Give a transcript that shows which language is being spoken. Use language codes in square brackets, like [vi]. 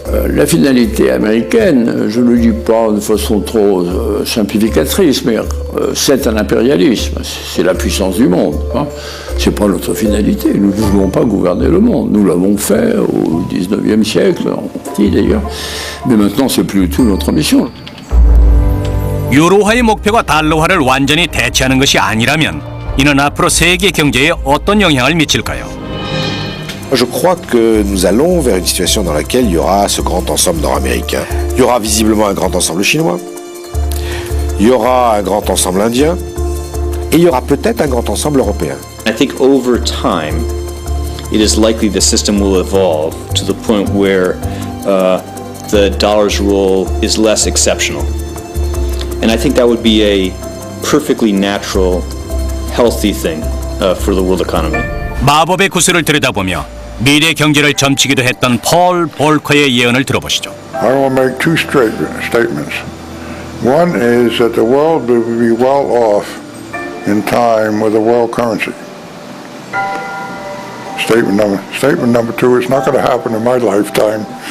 [fr] La finalité américaine, je ne le dis pas de façon trop simplificatrice, mais c'est un impérialisme, c'est la puissance du monde. Hein. Ce n'est pas notre finalité, nous ne voulons pas gouverner le monde. Nous l'avons fait au XIXe siècle, en partie d'ailleurs, mais maintenant c'est plus du tout notre mission. [ko] 유로화의 목표가 달러화를 완전히 대체하는 것이 아니라면 이는 앞으로 세계 경제에 어떤 영향을 미칠까요? [fr] Je crois que nous allons vers une situation dans laquelle il y aura ce grand ensemble nord-américain. Il y aura visiblement un grand ensemble chinois, il y aura un grand ensemble indien, et il y aura peut-être un grand ensemble européen. [en] I think over time, it is likely the system will evolve to the point where the dollar's role is less exceptional. And I think that would be a perfectly natural, healthy thing for the world economy. [ko] 마법의 구슬을 들여다보며 미래 경제를 점치기도 했던 폴 볼커의 예언을 들어보시죠. [en] I want to make two statements. One is that the world will be well off in time with a world currency. Statement number two, it's not going to happen in my lifetime.